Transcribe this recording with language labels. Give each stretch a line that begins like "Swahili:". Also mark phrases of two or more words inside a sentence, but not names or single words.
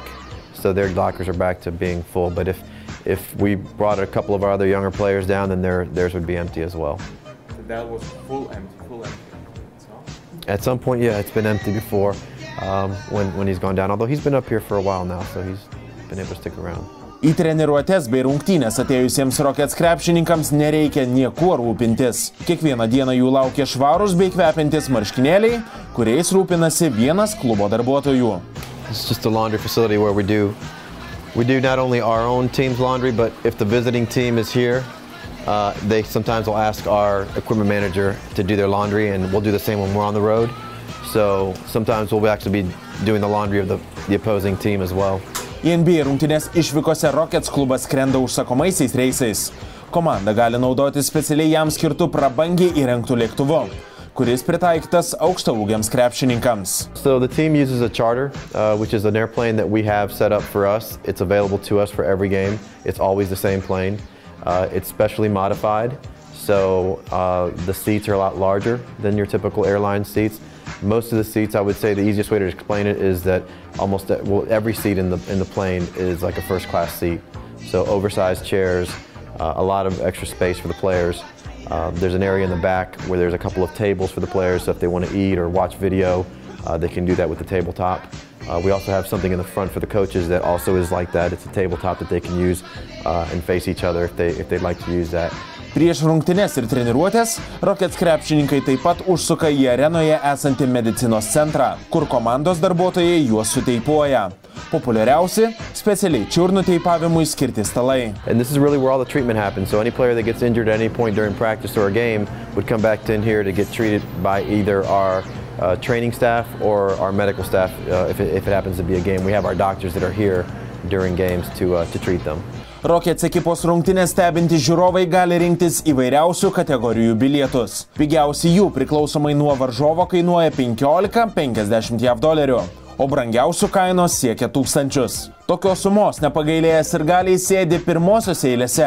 English: So their lockers are back to being full. But if we brought a couple of our other younger players down, then theirs would be empty as well. So that was full empty. At some point, yeah, it's been empty before when he's gone down. Although he's been up here for a while now, so he's been able to stick around.
Lithuanian: Į treniruotes bei rungtynės atėjusiems Rockets krepšininkams nereikia niekuo rūpintis. Kiekvieną dieną jų laukia švarūs bei kvepiantys marškinėliai, kuriais rūpinasi vienas klubo darbuotojų.
English: It's just a laundry facility where we do not only our own team's laundry, but if the visiting team is here, they sometimes will ask our equipment manager to do their laundry, and we'll do the same when we're on the road. So sometimes we'll actually be doing the laundry of the opposing team as well.
Lithuanian: Į NBA rungtynės išvykose Rockets klubas skrenda užsakomaisiais reisais. Komanda gali naudoti specialiai jam skirtų prabangiai įrengtų lėktuvu, kuris pritaikytas aukštaūgiams krepšininkams.
English: So the team uses a charter, which is an airplane that we have set up for us. It's available to us for every game. It's always the same plane. It's specially modified, so the seats are a lot larger than your typical airline seats. Most of the seats, I would say the easiest way to explain it is that almost every seat in the plane is like a first-class seat. So oversized chairs, a lot of extra space for the players. There's an area in the back where there's a couple of tables for the players, so if they want to eat or watch video, they can do that with the tabletop. We also have something in the front for the coaches that also is like that. It's a tabletop that they can use and face each other if they'd like to use that.
Lithuanian: Prieš rungtynes ir treniruotės Rockets krepšininkai taip pat užsuka į arenoje esantį medicinos centrą, kur komandos darbuotojai juos suteipuoja. Populiariausi – specialiai čiurnų teipavimui skirti stalai.
English: And this is really where all the treatment happens. So any player that gets injured at any point during practice or a game would come back in here to get treated by either our training staff or our medical staff. If it happens to be a game, we have our doctors that are here during games to treat them.
Lithuanian: Rockets ekipos rungtynės stebinti žiūrovai gali rinktis įvairiausių kategorijų bilietus. Pigiausi jų priklausomai nuo varžovo kainuoja $15–50 JAV, o brangiausių kainos siekia $1000. Tokios sumos nepagailėjęs ir galiai sėdi pirmosiose eilėse.